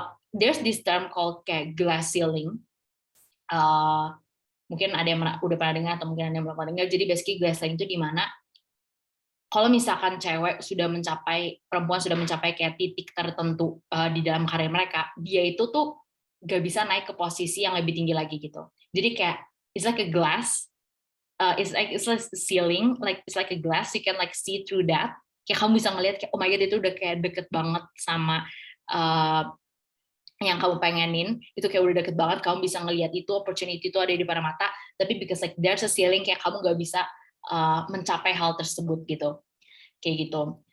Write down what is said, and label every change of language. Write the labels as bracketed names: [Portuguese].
[English] There's this term called [Indonesian] kayak [English] glass ceiling. [Indonesian] Mungkin ada yang udah pernah dengar atau mungkin ada yang belum pernah dengar. Jadi basically glass ceiling itu di mana kalau misalkan perempuan sudah mencapai kayak titik tertentu di dalam karir mereka, dia itu tuh gak bisa naik ke posisi yang lebih tinggi lagi gitu. Jadi kayak [English] it's like a glass, it's like a ceiling, like it's like a glass, you can like see through that. [Indonesian] Kayak kamu bisa ngelihat kayak [English] oh my god [Indonesian] itu udah kayak deket banget sama yang kamu pengenin, itu kayak udah deket banget, kamu bisa ngelihat itu opportunity itu ada di depan mata, tapi [English] because like there's a ceiling [Indonesian] kayak kamu gak bisa mencapai hal tersebut gitu, kayak gitu.